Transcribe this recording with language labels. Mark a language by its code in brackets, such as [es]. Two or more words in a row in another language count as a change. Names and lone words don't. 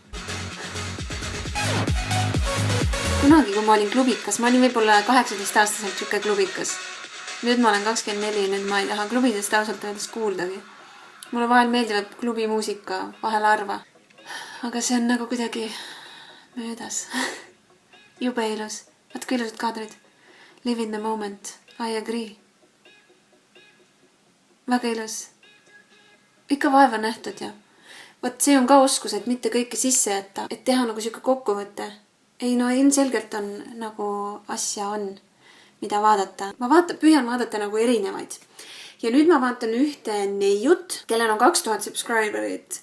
[et] Kunagi, kui ma olin klubikas, ma olin võib-olla 18-aastaselt siuke klubikas. Nüüd ma olen 24, nüüd ma ei taha klubidest ausalt öeldes kuuldagi. Mulle vahel meeldivad klubimuusika, vahel arva. Aga see on nagu kuidagi möödas. Jube ilus. Vaat kui ilusad kaadrid. [en] Live in the moment. I agree. [et] Väga ilus. Ikka vaeva nähtud ja. Vaat see on ka oskus, et mitte kõike sisse jätta. Et teha nagu siuke kokkuvõte. Ei, no ilmselgelt on nagu asja on, mida vaadata. Ma püüan vaadata nagu erinevaid. Ja nüüd ma vaatan ühte neiut, kellel on 2000 subscriberit.